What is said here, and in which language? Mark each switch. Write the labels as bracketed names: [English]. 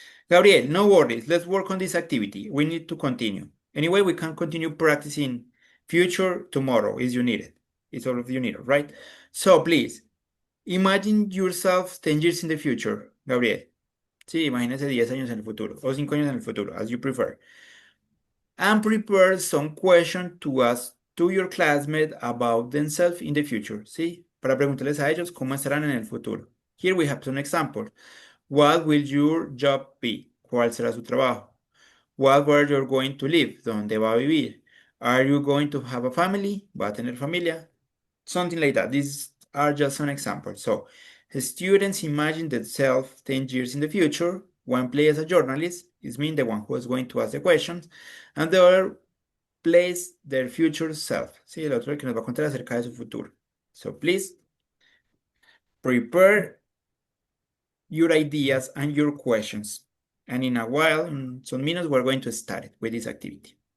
[English] Gabriel, no worries. Let's work on this activity. We need to continue. Anyway, we can continue practicing future tomorrow if you need it. It's all of you need it, right? So please, imagine yourself 10 years in the future, Gabriel. [Spanish] Sí, imagínese 10 años en el futuro, o 5 años en el futuro, [English] as you prefer. And prepare some questions to ask to your classmate about themselves in the future, [Spanish] ¿sí? Para preguntarles a ellos cómo estarán en el futuro. [English] Here we have some examples. What will your job be? [Spanish] ¿Cuál será su trabajo? [English] What where you're going to live? [Spanish] ¿Dónde va a vivir? [English] Are you going to have a family? [Spanish] ¿Va a tener familia? [English] Something like that. These are just some examples. So, students imagine themselves 10 years in the future. One plays as a journalist, is mean the one who is going to ask the questions, and the other plays their future self. [Spanish] Sí, el otro que nos va a contar acerca de su futuro. [English] So, please prepare your ideas and your questions. And in a while, in some minutes, we're going to start it with this activity.